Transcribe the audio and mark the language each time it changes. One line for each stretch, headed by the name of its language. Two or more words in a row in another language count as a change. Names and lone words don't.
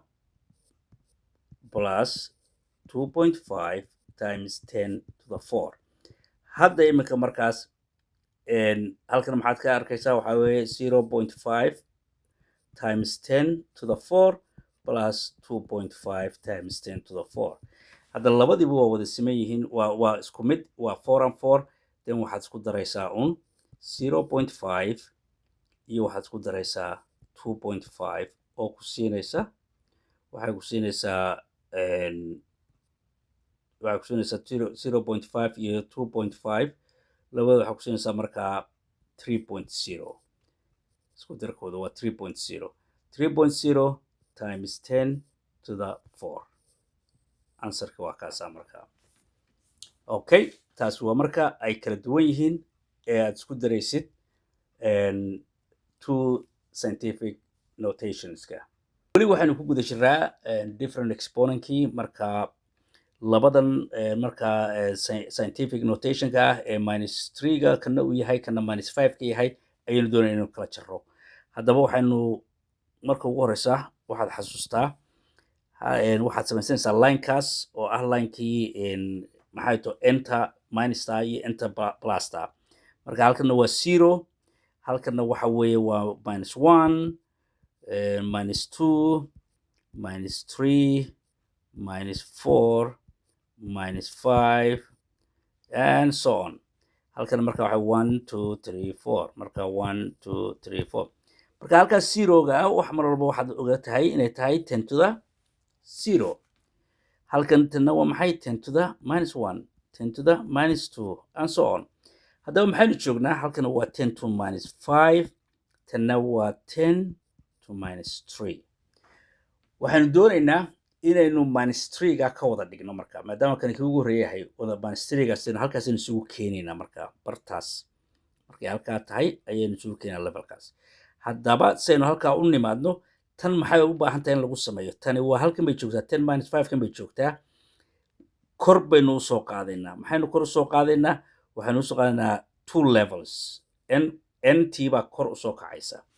English: plus 2.5 times 10 to the 4
Somali: hadda imika markaas halkan maxaad ka arkaysaa waxaa weeye
English: 0.5 times 10 to the 4 plus 2.5 times 10 to the 4
Somali: hadda labadiiba waa wada siman yihiin waa isku mid waa 4 and 4 then waxaad isku daraysaa 0.5 iyo waxaad isku daraysaa 2.5 oo ku siinaysa waxay ku siinaysaa 0.5 iyo 2.5 labada waxaa ku siinaysaa markaa 3.0 isku darkooda waa 3.0 3.0
English: times 10 to the 4
Somali: answerka waa kaasaa markaa okay taas waa marka ay kala duwan yihiin ee aad isku daraysid
English: two scientific notationska
Somali: weli waxaynu ku guda jiraa different exponentkii marka labadan marka
English: scientific notationka
Somali: ah ee minus 3ga kana uu yahay kana minus 5ka yahay ayaynu doonayna inuu kala jaro haddaba waxaynu marka ugu horeysa waxaad xasuustaa waxaad samaysanaysaa linekaas oo ah linekii maxay
English: to enter
Somali: minusta iyo enter plusta marka halkana waa 0 halkana waxa weeye waa
English: minus 1 minus 2 minus 3 minus 4 minus 5 and so on
Somali: halkana marka waxa 1 2 3 4 marka 1 2 3 4 marka halkaas 0ga wax mar walba waxaad oga tahay inay tahay
English: 10 to the 0
Somali: halkan tana waa maxay
English: 10 to the minus 1 10 to the minus 2 and so on
Somali: haddaba maxaynu joognaa halkana waa
English: 10 to minus 5
Somali: tana waa
English: 10 to minus 3
Somali: waxaanu doonaynaa inaynu minus 3ga ka wada dhigno marka maadaama kan ugu horeeyahay wada minus 3ga sina halkaas aynu isugu keenaynaa marka bartaas markay halkaa tahay ayaynu isugu keenaynaa levelkaas haddaba saynu halkaa u nimaadno tan maxay u baahan tahay in lagu sameeyo tani waa halkan bay joogtaa
English: 10 minus 5
Somali: kan bay joogtaa kor baynu usoo qaadaynaa maxaynu kor usoo qaadaynaa waxaynu usoo qaadaynaa 2 levels nt baa kor usoo kacaysa